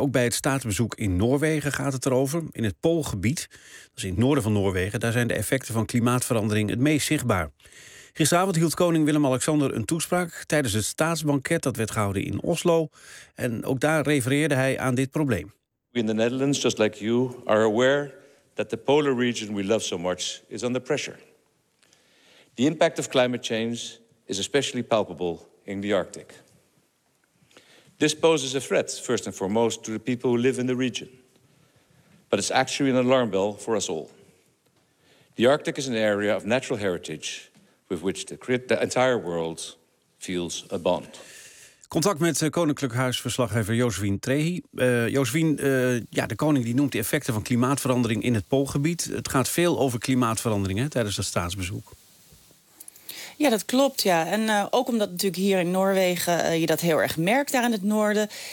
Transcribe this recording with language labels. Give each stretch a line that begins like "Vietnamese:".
Dutch: Ook bij het staatsbezoek in Noorwegen gaat het erover. In het Poolgebied, dat is in het noorden van Noorwegen, daar zijn de effecten van klimaatverandering het meest zichtbaar. Gisteravond hield koning Willem-Alexander een toespraak tijdens het staatsbanket dat werd gehouden in Oslo. En ook daar refereerde hij aan dit probleem.
English: We in the Netherlands, just like you, are aware that the polar region we love so much is under pressure. The impact of climate change is especially palpable in the Arctic. This poses a threat, first and foremost, to the people who live in the region. But it's actually an alarm bell for us all. The Arctic is an area of natural heritage with which the entire world feels a bond.
Dutch: Contact met Koninklijk Huisverslaggever Josephine Trehi. De koning die noemt de effecten van klimaatverandering in het Poolgebied. Het gaat veel over klimaatverandering, hè, tijdens dat staatsbezoek. Ja, dat klopt, ja. En ook omdat natuurlijk hier in Noorwegen je dat heel erg merkt daar in het noorden.